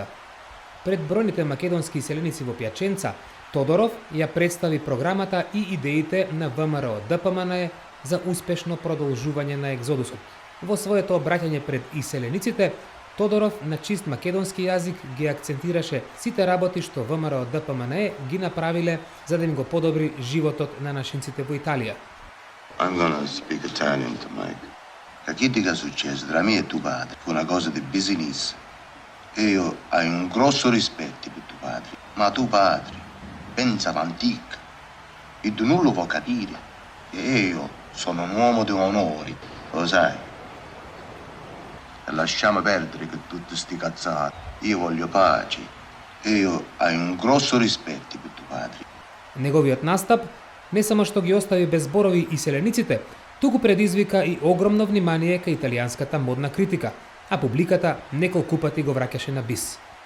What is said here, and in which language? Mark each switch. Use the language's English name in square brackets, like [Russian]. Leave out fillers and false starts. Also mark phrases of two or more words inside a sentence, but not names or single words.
[Macedonian] Пред бројните македонски иселеници во Пјаченца, Тодоров ја представи програмата и идеите на ВМРО ДПМНЕ за успешно продолжување на екзодусот. Во своето обраќање пред иселениците, Тодоров на чист македонски јазик ги акцентираше сите работи што ВМРО ДПМНЕ ги направиле за да им го подобри животот на нашинците во Италија. [English] I'm gonna speak Italian to Mike. [Italian] La critica successa tra me e tuo padre fu una cosa di business. E io hai un grosso rispetto per tuo padre, ma tuo padre pensa all'antica e tu non lo puoi capire. E io sono un uomo di onore, lo sai. E lasciamo perdere che tutti sti cazzati. Io voglio pace. E io hai un grosso rispetto per tuo padre. [Macedonian] Неговиот настап не само што ги остави без зборови иселениците, туку предизвика и огромно внимание кај италијанската модна критика, а публиката неколку пати го враќаше на бис.